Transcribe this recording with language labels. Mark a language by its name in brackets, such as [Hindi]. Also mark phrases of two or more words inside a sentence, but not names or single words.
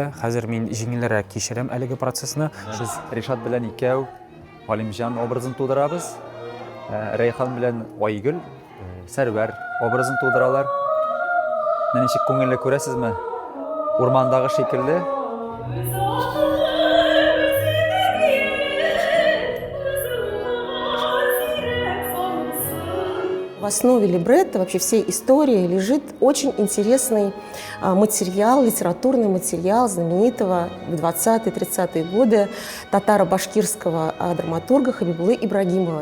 [Tatar] Хәзер мин җиңелрәк кичерәм әлеге процессны. Без Ришат белән икәү Галимҗан образын тудырабыз. Рәйхан белән Айгөл Сәрвәр образын тудыралар. Ничек күңелле күрәсезме? Урмандагы шикелле. [Russian] В основе либретто, вообще всей истории, лежит очень интересный материал, литературный материал знаменитого в 20-30-е годы татаро-башкирского драматурга Хабибулы Ибрагимова.